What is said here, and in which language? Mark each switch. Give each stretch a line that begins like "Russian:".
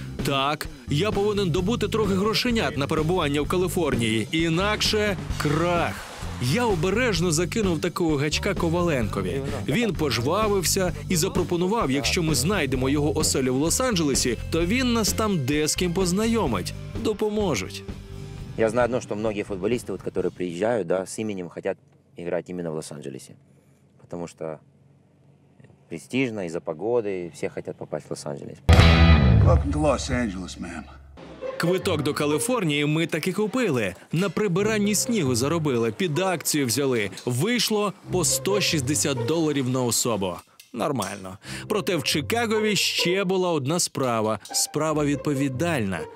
Ukrainian: Так, я повинен добути трохи грошенят на перебування в Каліфорнії, інакше – крах. Я обережно закинув такого гачка Коваленкові. Він пожвавився і запропонував, якщо ми знайдемо його оселю в Лос-Анджелесі, то він нас там де з ким познайомить. Допоможуть.
Russian: Я знаю одно, что многие футболисты, вот, которые приезжают, да, с именем хотят играть именно в Лос-Анджелесе. Потому что престижно, из-за погоды, все хотят попасть в Лос-Анджелес.
English: Welcome to Los Angeles, ma'am.
Ukrainian: Квиток до Каліфорнії ми таки купили. На прибиранні снігу заробили, під акцію взяли. Вийшло по $160 на особу. Нормально. Проте в Чикагові ще була одна справа. Справа відповідальна.